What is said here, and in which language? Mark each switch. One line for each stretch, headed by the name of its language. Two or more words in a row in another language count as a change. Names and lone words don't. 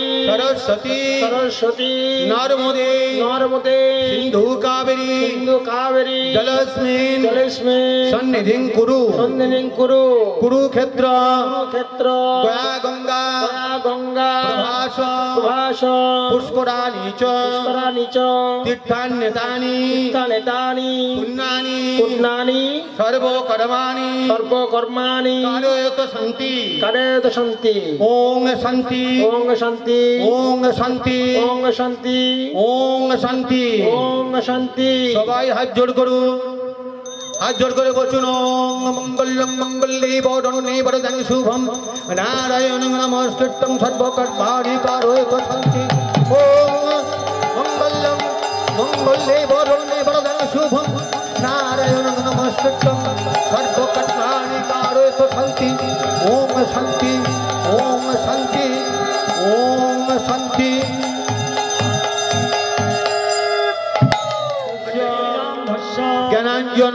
Sanskrit: সরস্বতী সরস্বতী নর্মদে নর্মদে সিন্ধু কাবেরী সিন্ধু কাবেরী জলস্মিন জলেস্মিন সন্নিধিং কুরু সন্নিধিং কুরু কুরুক্ষেত্র কুরুক্ষেত্র গয়া গঙ্গা গঙ্গা প্রভাস প্রভাস পুষ্করাণি চ পুষ্করাণি চ তীর্থান্যতানি তীর্থানেতানি পুণ্যানি পুণ্যানি সর্বকর্মাণি সর্বকর্মাণি কারয়ত শান্তি কারেত শান্তি ওং শান্তি ওং শান্তি ওং শান্তি ওং শান্তি ওং শান্তি ওং শান্তি
Bangla: সবাই হাত জোড় করু হাত জোড় করে বলছুন ওং
Sanskrit: মঙ্গলম মঙ্গলে বরণে বরদান শুভম নারায়ণ নমস্কৃত্যং সর্বকর্মাণি কারয়ত শান্তি ওং মঙ্গলম মঙ্গলে বরণে বরদান শুভম নারায়ণ নমস্কৃত্যং সর্বকর্মাণি কারয়ত শান্তি ওং শান্তি ওং শান্তি ওং শান্তি জ্ঞানাঞ্জন